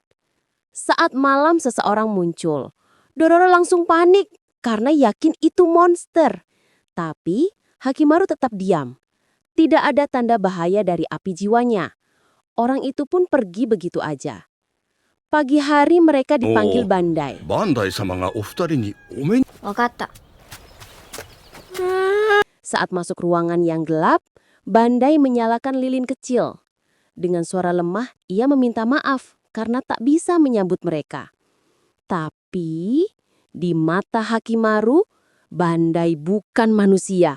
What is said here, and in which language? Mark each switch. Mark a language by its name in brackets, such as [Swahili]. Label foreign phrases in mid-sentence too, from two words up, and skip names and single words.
[Indonesian] Saat malam seseorang muncul. Dororo langsung panik karena yakin itu monster. Tapi Hakimaru tetap diam. Tidak ada tanda bahaya dari api jiwanya. Orang itu pun pergi begitu aja. Pagi hari mereka dipanggil Bandai. [Japanese] バンダイ様がおふたりにおめん. Wakatta. [Indonesian] Saat masuk ruangan yang gelap, Bandai menyalakan lilin kecil. Dengan suara lemah, ia meminta maaf karena tak bisa menyambut mereka. Tapi di mata Hakimaru, Bandai bukan manusia.